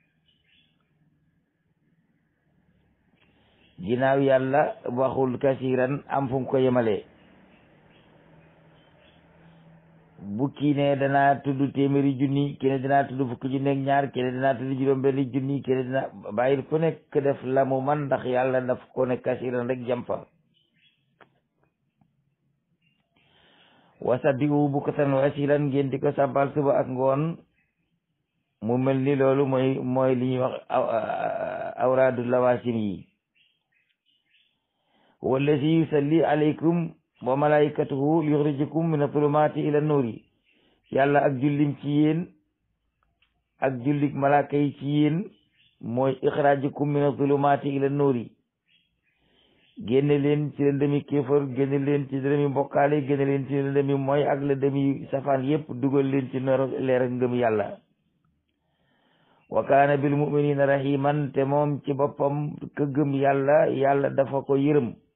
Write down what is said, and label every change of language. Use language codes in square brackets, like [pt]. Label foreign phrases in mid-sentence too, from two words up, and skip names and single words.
[wo] ginnaaw yàlla waxul kasiran am fu mu ko yemale bu kii ne danaa tudd téeméeri junni kii ne danaa tudd fukki junni ak ñaar kii ne danaa tudd juróom-benni junni kii ne dina bàyyil ku nekk def la mu man ndax yàlla daf ko ne kasiran rek jam fa [ar] وسبحوه بكرة وأصيلا [wo] ngeen di ko sabbal suba ak ngoon mu mel ni loolu mooy li ñuy wax awraadu lawaasim yi [ar] والذي يصلي عليكم وملائكته يخرجكم من الظلمات إلى النور [wo] yàlla ak jullim ci yéen ak jullik malaaka yi ci yéen mooy [ar] إخراجكم من الظلمات إلى النور [wo] génne leen ci lëndëmi kéefar génne leen ci lëndëmi mbokkaale génne leen ci lëndëmi mooy ak lëndëmi safaan yépp dugal leen ci leer ak ngëm yàlla [ar] وكان بالمؤمنين رحيما [wo] te moom ci boppam ka gëm yàlla dafa ko yërëm